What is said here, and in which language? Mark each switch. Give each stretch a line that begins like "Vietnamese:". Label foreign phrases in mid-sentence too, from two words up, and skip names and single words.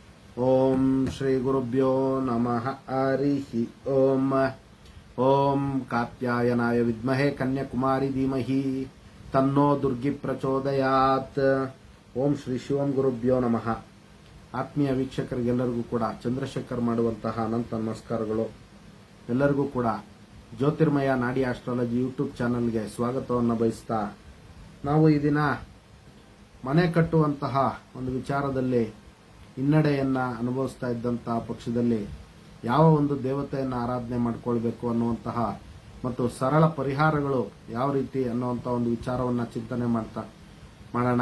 Sanskrit: ಓಂ ಶ್ರೀ ಗುರುಭ್ಯೋ ನಮಃ ಹರಿ ಓಂ. ಓಂ ಕಾತ್ಯಾಯನಾಯ ವಿದ್ಮಹೇ ಕನ್ಯಾಕುಮಾರಿ ಧೀಮಹಿ ತನ್ನೋ ದುರ್ಗಿ ಪ್ರಚೋದಯಾತ್. ಓಂ ಶ್ರೀ ಶಿವಂ ಗುರುಭ್ಯೋ ನಮಃ.
Kannada: ಆತ್ಮೀಯ ವೀಕ್ಷಕರಿಗೆಲ್ಲರಿಗೂ ಕೂಡ ಚಂದ್ರಶೇಖರ್ ಮಾಡುವಂತಹ ಅನಂತ ನಮಸ್ಕಾರಗಳು. ಎಲ್ಲರಿಗೂ ಕೂಡ ಜ್ಯೋತಿರ್ಮಯ ನಾಡಿ ಆಸ್ಟ್ರಾಲಜಿ
English: YouTube channelಗೆ
Kannada: ಸ್ವಾಗತವನ್ನು ಬಯಸ್ತಾ, ನಾವು ಈ ದಿನ ಮನೆ ಕಟ್ಟುವಂತಹ ಒಂದು ವಿಚಾರದಲ್ಲಿ ಹಿನ್ನಡೆಯನ್ನ ಅನುಭವಿಸ್ತಾ ಇದ್ದಂತಹ ಪಕ್ಷದಲ್ಲಿ ಯಾವ ಒಂದು ದೇವತೆಯನ್ನು ಆರಾಧನೆ ಮಾಡಿಕೊಳ್ಬೇಕು ಅನ್ನುವಂತಹ ಮತ್ತು ಸರಳ ಪರಿಹಾರಗಳು ಯಾವ ರೀತಿ ಅನ್ನುವಂತಹ ಒಂದು ವಿಚಾರವನ್ನ ಚಿಂತನೆ ಮಾಡೋಣ.